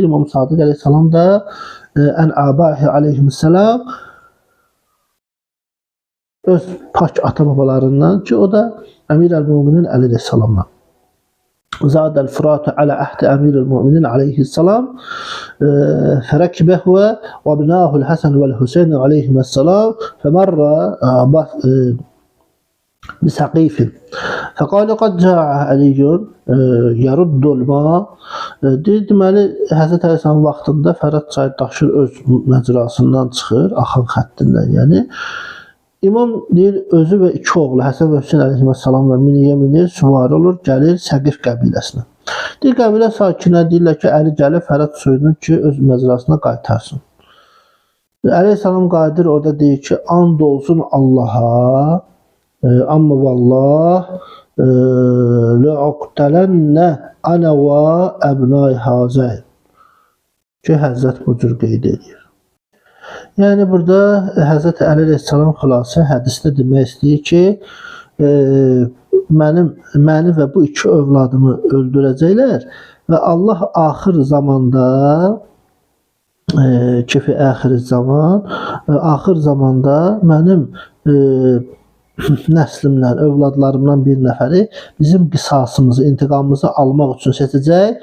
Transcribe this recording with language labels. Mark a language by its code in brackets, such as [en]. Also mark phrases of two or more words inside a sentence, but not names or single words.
[az] İmam Sadiq əleyhissalam da [ar] عن آبائه [az] aleyhissalam öz pak ata-babalarından ki, o da Əmir əl-Müminin Əli əleyhissalamdan. [ar] زاد الفرات على عهد أمير المؤمنين عليه السلام فركب هو وابناه الحسن والحسين عليهما السلام فمر بسقيف فقال قد جاء علي يرد الماء. [az] Deməli Həzrət Əleyhisselam vaxtında Fərat çayı daşır öz məcrasından çıxır, axan xəttindən yəni. İmam deyir özü və iki oğlu Həsən və Hüseyn əleyhissalamla miniyə minir, süvari olur, gəlir Səqif qəbiləsinə. Deyir qəbilə sakinləri deyirlər ki, Əli gəlib Fərat suyunu ki öz məcrasına qaytarsın. Əleyhisselam qayıdır orada deyir ki, and olsun Allaha, amma vallah [ar] لَاَقْتَلَنَّ أَنَا وَأَبْنَاِ هَذَا [az] ki Həzrət bu cür qeyd edir. Yəni burada Həzrət Əli əleyhissalam xülasə hədisdə demək istəyir ki, məni və bu iki övladımı öldürəcəklər və Allah axır zamanda axır zamanda mənim nəslimdən, övladlarımdan bir nəfəri bizim qisasımızı, intiqamımızı almaq üçün seçəcək.